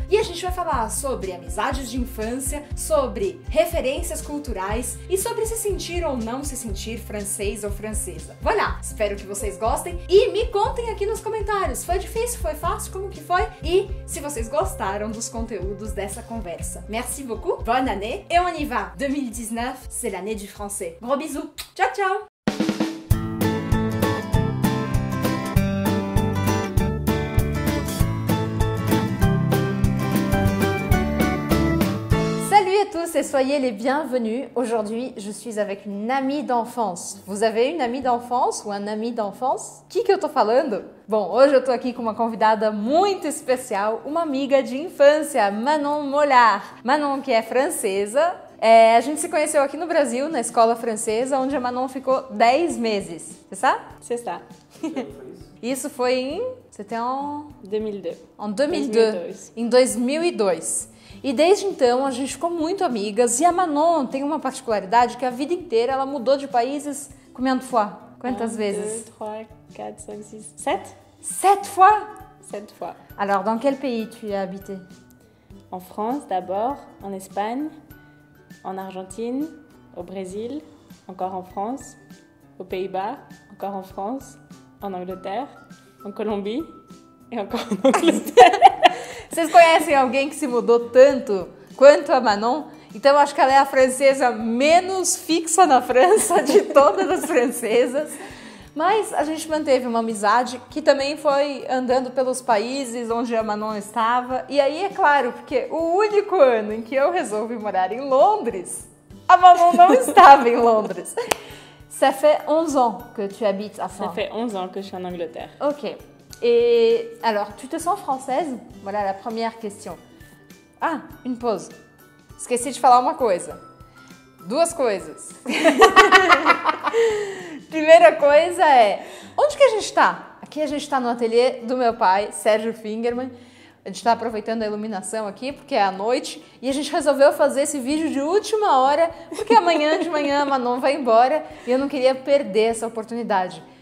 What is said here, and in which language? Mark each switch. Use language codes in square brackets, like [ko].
[pt] E a gente vai falar sobre amizades de infância, sobre referências culturais e sobre se sentir ou não se sentir francês ou francesa. Voilà! Espero que vocês gostem e me contem aqui nos comentários. Foi difícil? Foi fácil? Como que foi? E se vocês gostaram dos conteúdos dessa conversa. [fr] Merci beaucoup, bonne année et on y va. 2019, c'est l'année du français. Gros bisous, ciao ciao. Salut à tous et soyez les bienvenus. Aujourd'hui, je suis avec une amie d'enfance. Vous avez une amie d'enfance ou un ami d'enfance? [pt] Que eu tô falando? Bom, hoje eu tô aqui com uma convidada muito especial, uma amiga de infância, Manon Mollard. Manon, que é francesa. A gente se conheceu aqui no Brasil, na escola francesa, onde a Manon ficou 10 meses. [fr] C'est ça? C'est ça. [pt] Isso foi em... [fr] C'était en... 2002. En 2002. [pt] Em 2002. E desde então a gente ficou muito amigas. E a Manon tem uma particularidade que a vida inteira ela mudou de países [fr] combien de fois? [pt] Quantas vezes? 2, 3, 4, 5, 6, 7. [fr] 7 fois? 7 fois. Alors, dans quel pays tu as habité? En France d'abord, en Espagne, en Argentine, au Brésil, encore en France, aux Pays-Bas, encore en France, en Angleterre, en Colombie et encore en Angleterre. [pt] Vocês conhecem alguém que se mudou tanto quanto a Manon? Então eu acho que ela é a francesa menos fixa na França de todas as francesas. Mas a gente manteve uma amizade que também foi andando pelos países onde a Manon estava. E aí é claro, porque o único ano em que eu resolvi morar em Londres, a Manon não estava em Londres. [fr] Ça fait 11 ans que tu habites à France. Ça fait 11 ans que je suis en Angleterre. Ok. Et alors, tu te sens française? Voilà la première question. Ah, une pause. [pt] Esqueci de falar uma coisa. Duas coisas. Primeira coisa é, onde que a gente tá? Aqui a gente tá no ateliê do meu pai, Sérgio Fingerman. A gente tá aproveitando a iluminação aqui, porque é à noite. E a gente resolveu fazer esse vídeo de última hora, porque amanhã de manhã a Manon vai embora e eu não queria perder essa oportunidade.